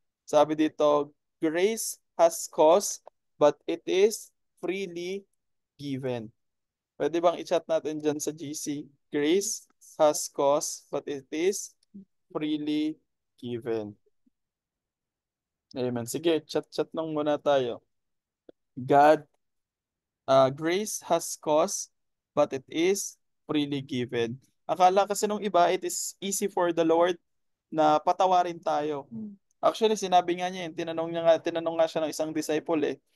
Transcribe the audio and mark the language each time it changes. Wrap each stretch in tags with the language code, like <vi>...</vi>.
<tl>Sabi dito,</tl> <en>grace has cost, but it is freely given.</en> <tl>Pwede bang i-chat natin dyan sa GC?</tl> <en>Grace has cost, but it is freely given. Amen.</en> <tl>Sige, chat nang muna tayo.</tl> <en>Grace has cost, but it is freely given.</en> <tl>Akala kasi nung iba,</tl> <en>it is easy for the Lord</en> <tl>na patawarin tayo. Actually, sinabi nga niya, tinanong nga siya ng isang disciple</tl>